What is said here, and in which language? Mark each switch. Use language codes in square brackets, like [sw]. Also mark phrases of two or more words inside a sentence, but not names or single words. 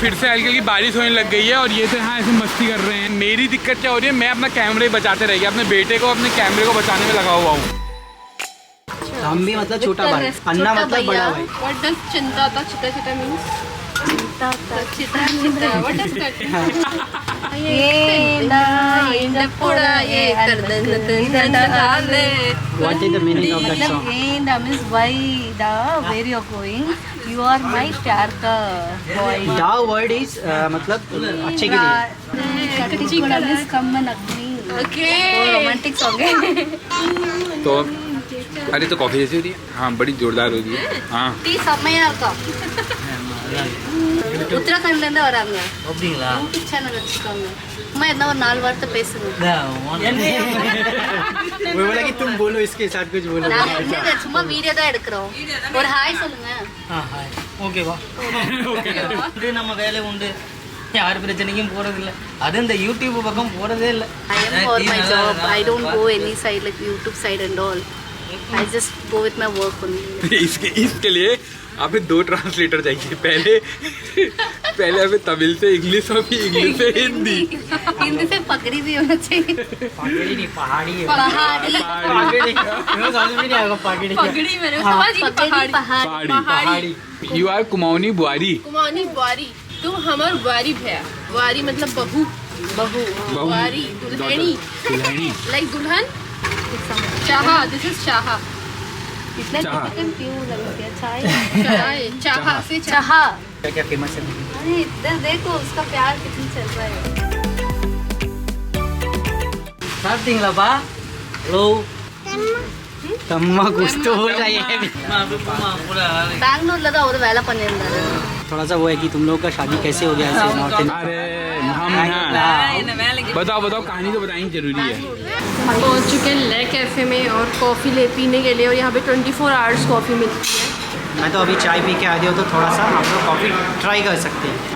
[hi] फिर से हल्की हल्की बारिश होने लग गई है और ये तो यहाँ ऐसे मस्ती कर रहे हैं। मेरी दिक्कत क्या हो रही है, मैं अपना कैमरे बचाते रह गया, अपने बेटे को अपने कैमरे को बचाने में लगा हुआ हूँ। हम भी मतलब छोटा भाई, अन्ना मतलब बड़ा भाई। [en] What does [hi] चिंता चिता [en] means? चिंता what does that? What is the meaning of that song? That means why the where you are going? You are my shark boy. Da word is [hi] मतलब अच्छे के लिए। [en] Come and agree. Okay. romantic song [hi] है। तो अरे तो कॉफी जैसी होती है, हाँ बड़ी जोरदार होती है। हाँ [ta] டீ செம்மையா இருக்கும். உத்தரகாண்ட்ல இருந்து வராங்க. அப்படிங்களா? யூடியூப் சேனல் வச்சிருக்காங்க. அம்மா என்ன ஒரு 4 வார்த்தை பேசுங்க. [hi] वो बोला कि तुम बोलो इसके साथ कुछ बोलो। [ta] நாங்க வந்து சும்மா வீடியோ தான் எடுக்கிறோம். ஒரு ஹாய் சொல்லுங்க. [en] hi okay [ta] வா இது நம்ம வேலை உண்டு, யார் பிரச்சனைக்கும் போறதில்ல, அது இந்த யூடியூப் பக்கம் போறதே இல்லை. [en] I am for my job. I don't go any side like YouTube side and all. I just go with my work only. [hi] इसके लिए आपे 2 ट्रांसलेटर चाहिए, पहले हमें तमिल से इंग्लिश और फिर इंग्लिश से हिंदी। हिंदी से पगड़ी भी होना चाहिए। पगड़ी नहीं, पहाड़ी है। पहाड़ी पगड़ी समझ में नहीं आएगा। पगड़ी पगड़ी मैंने समझ ही पहाड़ी पहाड़ी पहाड़ी। [en] you are [hi] कुमाऊनी बुआरी। कुमानी बुआरी, तुम हमार बुआरी भैया। बुआरी मतलब बहू, बहू बुआरी दुल्हनी, दुल्हनी लाइक दुल्हन। चाहा, [en] this is [hi] चाहा। इतना चाह। कंफ्यूज लग गया। चाय चाहा से चाहा। चाहा। क्या क्या फेमस है? अरे इधर देखो उसका प्यार कितना चल रहा है। Starting lah pak. Hello. Tamma कुछ तो हो रहा है। [ta] பெங்களூர்ல தான் ஒரு வேலை பண்ணியிருந்தாரு। [hi] थोड़ा सा वो है कि तुम लोग का शादी कैसे हो गया ऐसे नॉर्थ इंडिया? अरे हम यहाँ बताओ कहानी तो बतानी जरूरी है। पहुंच चुके हैं ले कैफ़े में और कॉफ़ी ले पीने के लिए, और यहाँ पे 24 [en] hours coffee [hi] मिलती है। मैं तो अभी चाय पी के आ गया हूँ, तो थोड़ा सा आप लोग [en] coffee try [hi] कर सकते हैं।